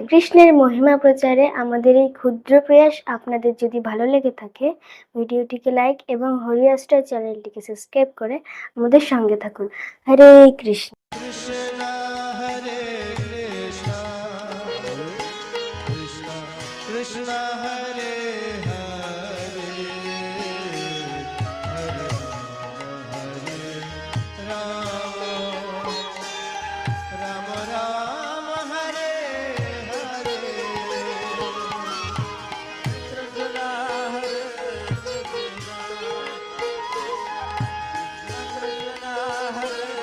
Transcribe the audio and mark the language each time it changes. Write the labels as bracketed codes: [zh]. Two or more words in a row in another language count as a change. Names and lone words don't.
[bn] কৃষ্ণের মহিমা প্রচারে আমাদের এই ক্ষুদ্র প্রয়াস আপনাদের যদি ভালো লেগে থাকে, ভিডিওটিকে লাইক এবং হরিয়াস্টার চ্যানেলটিকে সাবস্ক্রাইব করে আমাদের সঙ্গে থাকুন। হরে কৃষ্ণ। কৃষ্ণ হরে কৃষ্ণ কৃষ্ণ কৃষ্ণ হরে হরে হরে রাম রাম রাম হরে হরে কৃষ্ণ হরে কৃষ্ণ কৃষ্ণ হরে